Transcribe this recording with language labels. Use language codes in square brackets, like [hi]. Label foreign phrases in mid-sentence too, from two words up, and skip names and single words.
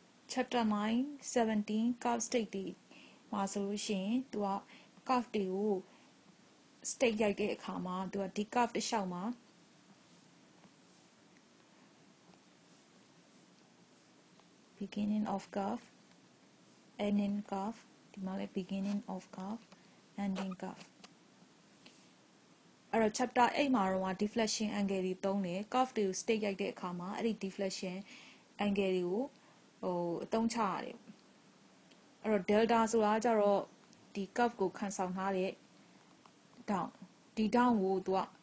[en] chapter 9 17 curve state [my] တွေမှာဆိုလို့ရှိရင်သူက curve တွေကို state ရိုက်တဲ့အခါမှာသူကဒီ curve တစ်လျှောက်မှာ [en] beginning of curve ending curve [my] ဒီမှာလည်း [en] beginning of curve ending curve [my] အဲ့တော့ chapter 8မှာတော့ [en] deflection angle [my] တွေသုံးတယ် curve တွေကို state ရိုက်တဲ့အခါမှာအဲ့ဒီ [en] deflection angle [my] တွေကိုအသုံးချရတယ်အဲ့တော့ delta ဆိုတာကြတော့ဒီ curve ကိုခံဆောင်ထားတဲ့ down ဒီ down ကိုသူ